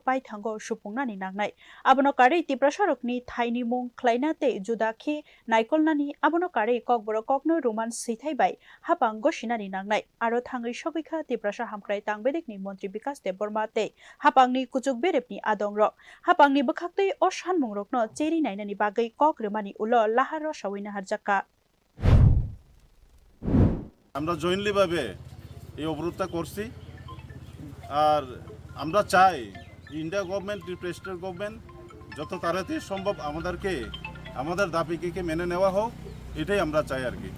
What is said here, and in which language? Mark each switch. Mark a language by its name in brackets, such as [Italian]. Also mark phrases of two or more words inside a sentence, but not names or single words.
[Kok Borok] baithango supungnani nangnai abono kare tiprasarokni thaini mung khlainate judakhe naikolnani abono kare kokboro kokno roman sithaibai hapang gosinani nangnai aro thangai sogikha tiprasa hamkrai tangbedekni montri bikas deborma te hapangni kuchuk berepni adongrok hapangni bokhaktei o sanmungrokno cheri nainani bagai kokremani ulo laharo sawina harjaka [Bangla] আমরা জয়েন্টলি ভাবে এই অবরোধটা করছি আর আমরা চাই [English] India government president government [Bangla] যত তাড়াতাড়ি সম্ভব আমাদেরকে আমাদের দাবিকে মেনে নেওয়া হোক এটাই আমরা চাই আর কি